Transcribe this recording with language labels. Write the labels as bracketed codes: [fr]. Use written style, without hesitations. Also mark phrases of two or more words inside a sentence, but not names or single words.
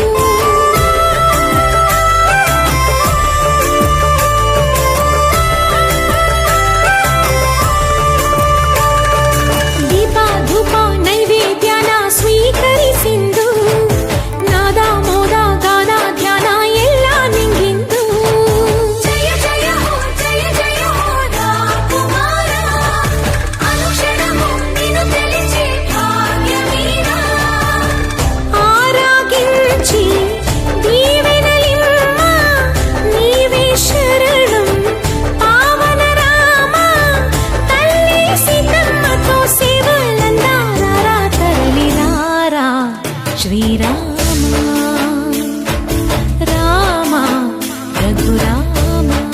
[te] దీప ధూప నైవేద్యాన [kn] ಸ್ವೀಕರಿಸಿಂದು ನಾದ ಮೋದ ಗಾನ ಧ್ಯಾನ ಎಲ್ಲ ನಿಂಗಿಂದು ಜಯ ಜಯ ಹೋ ಜಯ ಜಯ ಹೋ ರಾಕುಮಾರ [te] ಅನುಕ್ಷಣము నిన్ను తెలిచే భాగ్యమీరా ఆరాగించి దీవెనలిమ్మ నీవే శరణం పావన రామ తల్లి సీతమ్మతో సేవలందారా తరలిరారా శ్రీరామ రామ రఘురామ